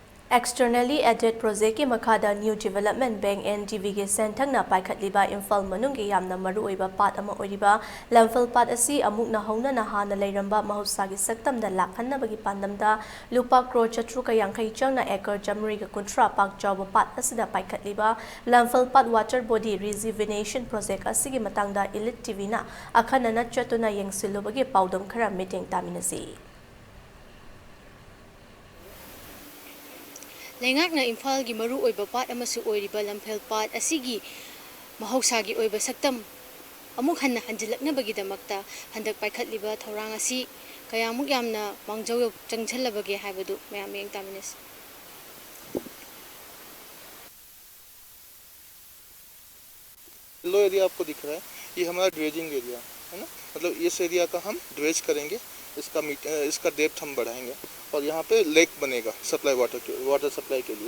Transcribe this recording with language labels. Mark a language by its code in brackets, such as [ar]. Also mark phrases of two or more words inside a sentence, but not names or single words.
[en] Externally added project [mni] ki makhada New Development Bank NDB ge senthangna paikhatliba Imphal manunggi yamna maruoiba pat ama oiriba lamphal pat asi amukna hauna na hana leiramba mahusagi saktamda lakhannabagi pandamda lupa crore chatruka yankhai changna ekar jamri ga kuntra pak jawba pat asida paikhatliba lamphal pat [en] water body rejuvenation project [mni] asigi matangda Elite TV na akhanana chatuna yengsilubagi paudam khara meeting taminasi. Lengakna Imphal gi maru oiba pat amasu oiriba lamphel pat asigi mahausa gi oiba saktam amuk hanna hanjilaknabagi damakta handak paikhatliba thorang asi kayamuk yamna mangjau changchalabagi haibadu mayam yeng taminas. [en] low area [hi] आपको दिख रहा है, ये हमारा [en] dredging area [hi] है ना, मतलब इस एरिया का हम ड्रेज करेंगे, इसका डेप्थ हम बढ़ाएंगे और यहाँ पे लेक बनेगा [en] supply water supply [hi] के लिए।